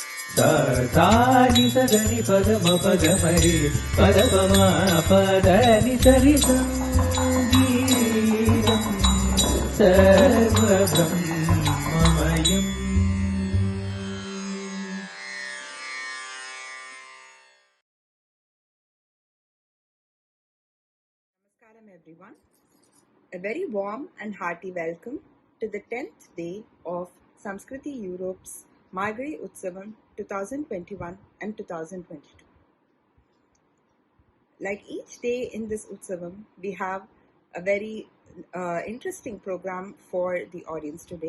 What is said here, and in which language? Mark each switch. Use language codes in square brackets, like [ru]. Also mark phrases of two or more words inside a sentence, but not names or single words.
[sa] Ni sa da ni pa ga ma pa ga ma re pa da pa ma pa da ni sa ri sa sarva brahmamayam. [en] Namaskaram everyone. A very warm and hearty welcome to the 10th day of Samskriti Europe's Margazhi Utsavam 2021 and 2022. Like each day in this Utsavam, we have a very interesting program for the audience today.